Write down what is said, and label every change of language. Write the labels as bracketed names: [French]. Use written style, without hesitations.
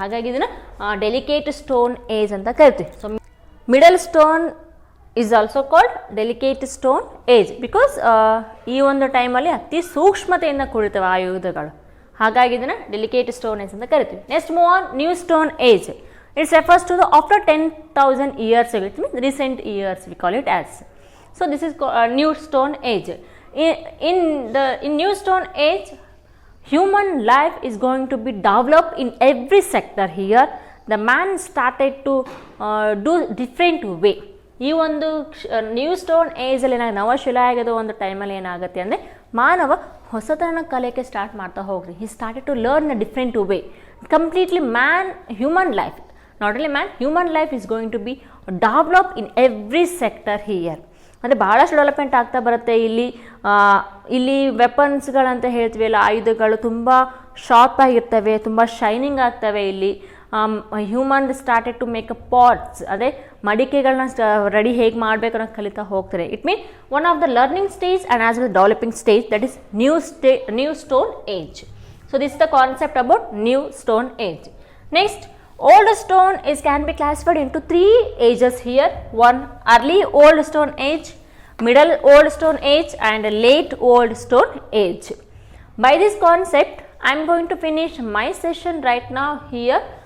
[Kannada] ಹಾಗಾಗಿ ಇದನ್ನು delicate stone age ಅಂತ ಕರಿತೀವಿ. [English] so middle stone is also called delicate stone age because [Kannada] ಈ ಒಂದು ಟೈಮಲ್ಲಿ ಅತಿ ಸೂಕ್ಷ್ಮತೆಯಿಂದ ಕೂಡಿರ್ತವೆ ಆಯುಧಗಳು. ಹಾಗಾಗಿ ಇದನ್ನು ಡೆಲಿಕೇಟ್ ಸ್ಟೋನ್ ಏಜ್ ಅಂತ ಕರಿತೀವಿ. [English] Next move on new stone age. It's refers to the after 10,000 years ago, it means recent years we call it as. So this is new stone age. In new stone age, human life is going to be developed in every sector here. The man started to do different way. [Kannada] ಈ ಒಂದು new stone ಏಜಲ್ಲಿ ನವಶಿಲಾಯುಗದ ಒಂದು ಟೈಮಲ್ಲಿ ಏನಾಗುತ್ತೆ ಅಂದರೆ ಮಾನವ ಹೊಸತನ ಕಲಿಯಕ್ಕೆ start ಮಾಡ್ತಾ ಹೋಗ್ರಿ. [English] He started to learn a different way. Completely man human life not only man, human life is going to be developed in every sector here. [Kannada] ಅಂದರೆ ಬಹಳಷ್ಟು ಡೆವಲಪ್ಮೆಂಟ್ ಆಗ್ತಾ ಬರುತ್ತೆ. ಇಲ್ಲಿ ವೆಪನ್ಸ್ಗಳಂತ ಹೇಳ್ತೀವಿ ಅಲ್ಲ, ಆಯುಧಗಳು ತುಂಬ ಶಾರ್ಪ್ ಆಗಿರ್ತವೆ, ತುಂಬ ಶೈನಿಂಗ್ ಆಗ್ತವೆ. ಇಲ್ಲಿ [English] human started to make a pots, [Kannada] ಅದೇ ಮಡಿಕೆಗಳನ್ನ ರೆಡಿ ಹೇಗೆ ಮಾಡಬೇಕು ಅನ್ನೋದು ಕಲಿತಾ ಹೋಗ್ತಾರೆ. [English] It mean one of the learning stage and as well developing stage, that is new stone age. So this is the concept about new stone age. Next, old stone can be classified into 3 ages here. One, early old stone age, middle old stone age and late old stone age. By this concept, I am going to finish my session right now here.